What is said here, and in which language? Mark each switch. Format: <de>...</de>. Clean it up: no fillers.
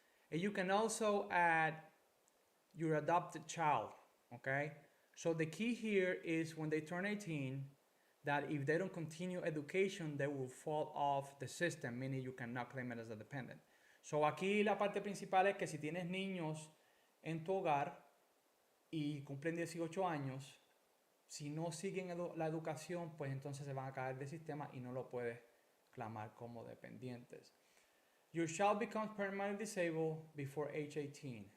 <en>And you can also add your adopted child, okay? So the key here is when they turn 18, that if they don't continue education, they will fall off the system, meaning you cannot claim it as a dependent.</en> <es>So aquí la parte principal es que si tienes niños en tu hogar y cumplen 18 años, si no siguen la educación, pues entonces se van a caer del sistema y no lo puedes clamar como dependientes.</es> <en>Your child becomes permanently disabled before age 18.</en>